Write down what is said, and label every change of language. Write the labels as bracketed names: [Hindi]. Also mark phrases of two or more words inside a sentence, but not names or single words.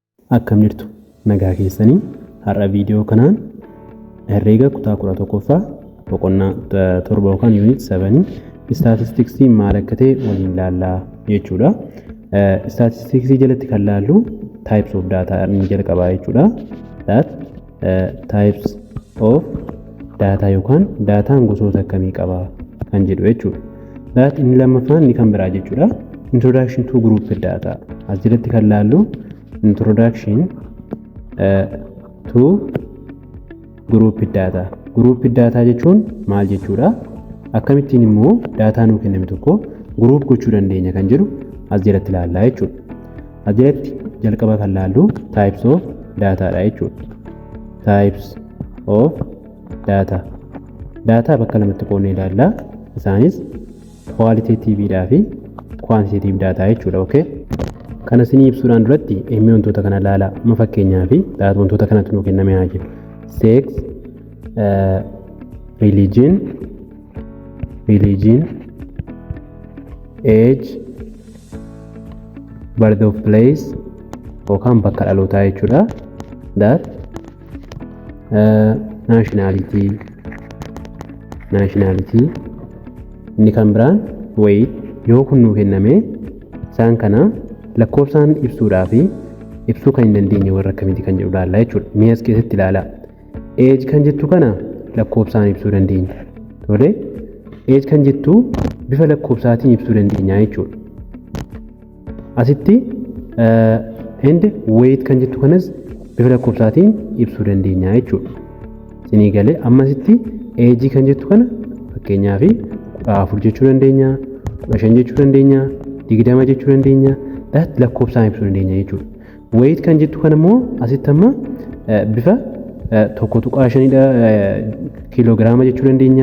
[Oromo] Akkam jirtu nagaa keessanii har'a viidiyoo kanaan herreega kutaa 11ffaa boqonnaa 7 yookaan yuunit 7 staatistiksii maal akka ta'e waliin ilaallaa jechuudha. Staatistiksii jalatti kan ilaallu [English] types of data [Oromo] ni jalqabaa jechuudha. [English] That types of data [Oromo] yookaan daataan gosoota akkamii qaba kan jedhu jechuudha. That inni lammaffaan ni kan biraa jechuudha. [English] Introduction to group data [Oromo] as jalatti kan ilaallu [English] introduction to group data. Group data [Oromo] jechuun maal jechuudha? Akkamittiin immoo daataa nuu kenname tokko [English] group gochuu [Oromo] dandeenya kan jedhu as jalatti ilaallaa jechuudha. As jalatti jalqaba kan ilaallu [English] types of data [Oromo] dha jechuudha. [English] Types of data. [Oromo] Data bakka lamatti qoodnee ilaallaa. Isaanis qualitative dhaa fi [English] quantitative data [Oromo] jechuudha. Okay? Kana isinii ibsuudhaan duratti eenyu wantoota kana ilaalaa. Amma fakkeenyaa fi daataa wantoota kanatti nuu kenname haa jiru. [English] Sex, religion, age, birth of place [Oromo] yookaan bakka dhalootaa jechuudha. That nationality inni kan biraan weight yoo kun nuu kenname isaan kana lakkoofsaan ibsuudhaa fi ibsuu kan hin dandeenye warra akkamiiti kan jedhu ilaallaa jechuudha. Mee as keessatti ilaalaa. Age kan jettu kana lakkoofsaan ibsuu dandeenya. Tole age kan jettu bifa lakkoofsaatiin ibsuu dandeenya jechuudha. Asitti [English] and weight [Oromo] kan jettu kanas bifa lakkoofsaatiin ibsuu dandeenya jechuudha. Isinii galee ammasitti age kan jettu kana fakkeenyaaf 14 jechuu dandeenya, 15 jechuu dandeenya, 20 jechuu dandeenya. That lakkoofsaan ibsuu dandeenya jechuudha. Weight kan jettu kana immoo asitti amma bifa 1.5 kiloogiraama jechuu dandeenya.